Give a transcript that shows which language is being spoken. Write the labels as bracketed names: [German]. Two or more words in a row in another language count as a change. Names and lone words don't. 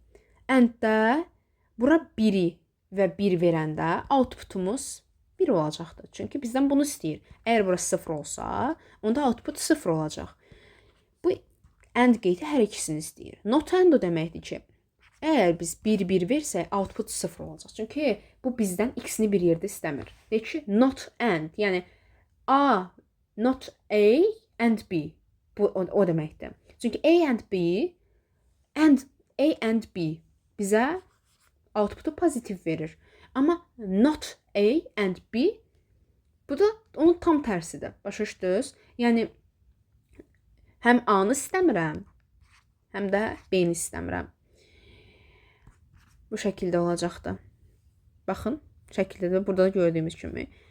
[Azerbaijani] AND-də bura 1-i və 1 verəndə outputumuz 1 olacaqdır. Çünki bizdən bunu istəyir. Əgər burası 0 olsa, onda output 0 olacaq. Bu AND qeyti hər ikisini istəyir. [English] Not AND [Azerbaijani] o deməkdir ki, əgər biz 1-1 versək, output 0 olacaq. Çünki bu bizdən ikisini bir yerdə istəmir. Deyək ki, [English] not AND, yəni A, not A and B. [Azerbaijani] Bu o deməkdir. Çünki [English] A and B, A and B [Azerbaijani] bizə outputu pozitiv verir. Amma [English] not A and B, [Azerbaijani] bu da onun tam tərsidir. Başa düşdünüz? Yəni, həm A-nı istəmirəm, həm də B-ni istəmirəm. Bu şəkildə olacaqdır. Baxın, şəkildə də burada gördüyümüz kimi.